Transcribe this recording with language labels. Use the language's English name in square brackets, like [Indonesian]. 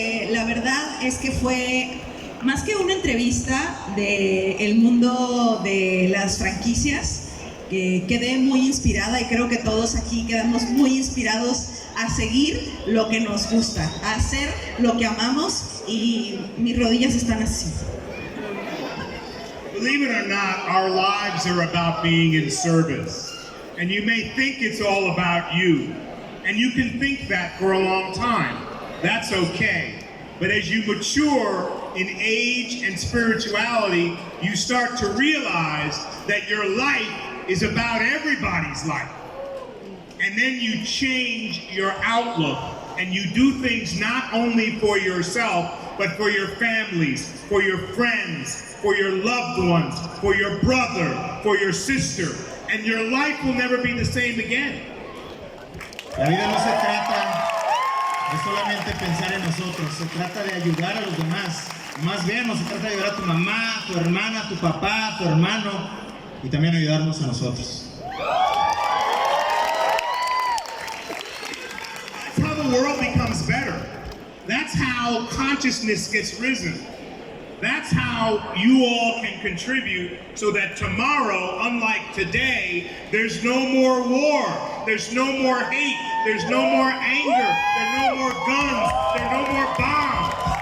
[Spanish] La verdad es que fue más que una entrevista del mundo de las franquicias. que quedé muy inspirada y creo que todos aquí quedamos muy inspirados a seguir lo que nos gusta, a hacer lo que amamos y mis rodillas están así. [English] Believe it or not, our lives are about being in service. And you may think it's all about you. And you can think that for a long time. That's okay. But as you mature in age and spirituality, you start to realize that your life is about everybody's life. And then you change your outlook and you do things not only for yourself, but for your families, for your friends, for your loved ones, for your brother, for your sister. And your life will never be the same again. [Spanish] La vida no se trata de solamente pensar en nosotros, se trata de ayudar a los demás. Más bien, no se trata de ayudar a tu mamá, tu hermana, tu papá, tu hermano y también ayudarnos a nosotros. [English] That's how the world becomes better. That's how consciousness gets risen. That's how you all can contribute so that tomorrow, unlike today, there's no more war, there's no more hate, there's no more anger, there's no more guns, there's no more bombs.